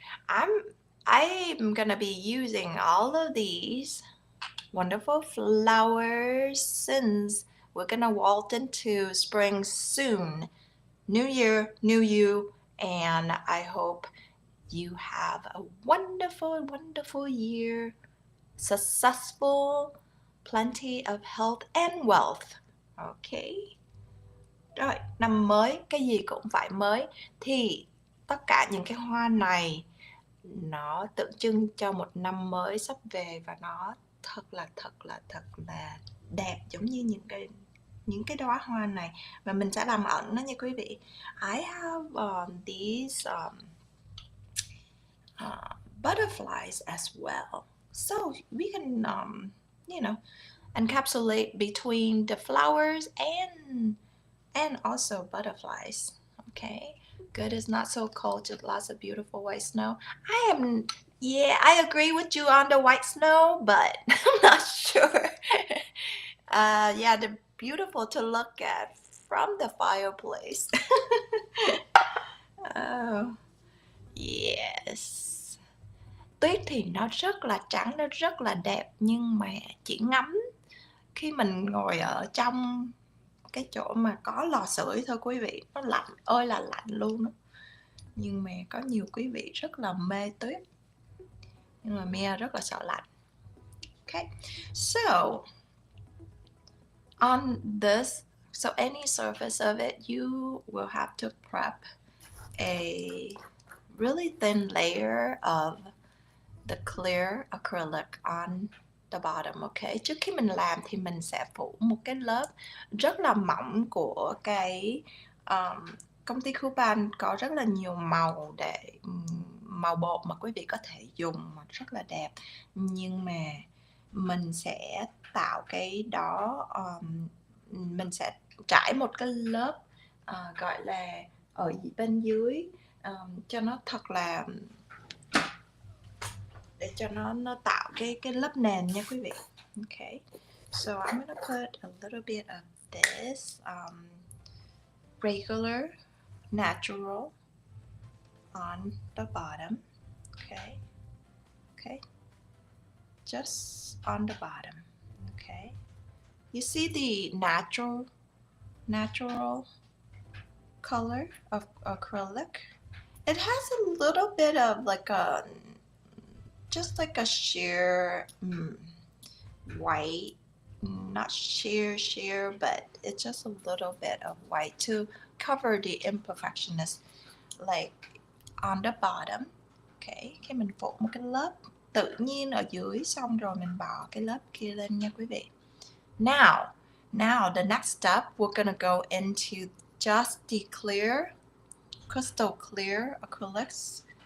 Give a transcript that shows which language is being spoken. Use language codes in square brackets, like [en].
[en] I'm gonna be using all of these wonderful flowers since we're gonna walk into spring soon. New year, new you, and I hope you have a wonderful, wonderful year. Successful, plenty of health and wealth. Ok. [vi] Rồi, năm mới cái gì cũng phải mới thì tất cả những cái hoa này nó tượng trưng cho một năm mới sắp về và nó thật là đẹp giống như những cái đóa hoa này và mình sẽ làm ẩn nó nha quý vị. [en] I have these butterflies as well. So we can, encapsulate between the flowers and also butterflies. Okay, good. It's not so cold, just lots of beautiful white snow. I agree with you on the white snow, but I'm not sure. Yeah, they're beautiful to look at from the fireplace. Oh, yes. [vi] Tuyết thì nó rất là trắng, nó rất là đẹp, nhưng mà chỉ ngắm khi mình ngồi ở trong cái chỗ mà có lò sưởi thôi quý vị, nó lạnh ơi là lạnh luôn đó. Nhưng mà có nhiều quý vị rất là mê tuyết, nhưng mà Mia rất là sợ lạnh. [en] Okay, so on this, so any surface of it, you will have to prep a really thin layer of the clear acrylic on the bottom. [vi] Okay, trước khi mình làm thì mình sẽ phủ một cái lớp rất là mỏng của cái công ty Kupa có rất là nhiều màu để màu bột mà quý vị có thể dùng mà rất là đẹp, nhưng mà mình sẽ tạo cái đó, mình sẽ trải một cái lớp gọi là ở bên dưới cho nó thật là để cho nó tạo cái lớp nền nha quý vị. [en] Okay, so I'm gonna put a little bit of this regular natural on the bottom. Okay, just on the bottom. Okay, you see the natural color of acrylic? It has a little bit of just like a sheer white, not sheer, but it's just a little bit of white to cover the imperfectionist, like on the bottom. [vi] Okay, khi mình phủ một cái lớp tự nhiên ở dưới xong rồi mình bỏ cái lớp kia lên nha quý vị. [en] Now the next step, we're gonna go into just the crystal clear acrylics.